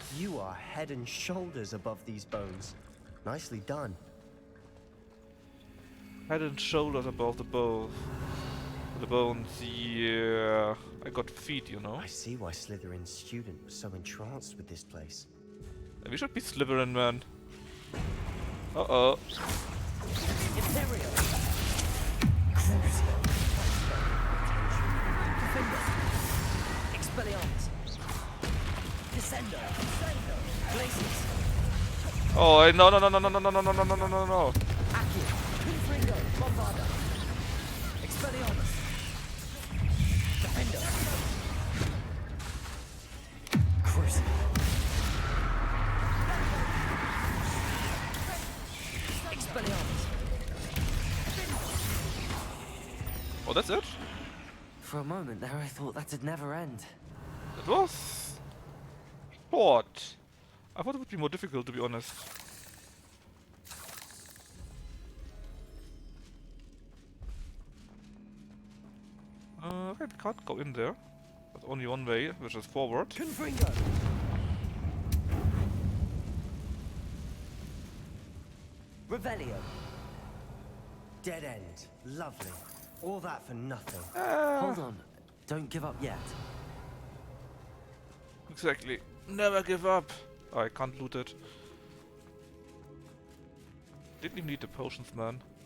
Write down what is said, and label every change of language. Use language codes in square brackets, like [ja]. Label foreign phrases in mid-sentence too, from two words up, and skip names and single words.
[en] You are head and shoulders above these bones. Nicely done. Head and shoulders above the bones. The bones, yeah. I got feet, you know. I see why Slytherin's student was so entranced with this place. We should be Slytherin, man. Uh-oh. Imperio. Defender. Expelliarmus. Descendo. Glacius. Oh, no, no, no, no, no, no, no, no, no, no, no, no, no. Accio. Confringo. Bombarda. Expelliarmus. Defender. Crucio. Expelliarmus. Oh, that's it? For a moment there, I thought that'd never end. It was short. I thought it would be more difficult, to be honest. Okay, we can't go in there. There's only one way, which is forward. Confringo. Revelio. Dead end. Lovely. All that for nothing. Hold on. Don't give up yet. Exactly. Never give up. Oh, I can't loot it. Didn't even need the potions, man.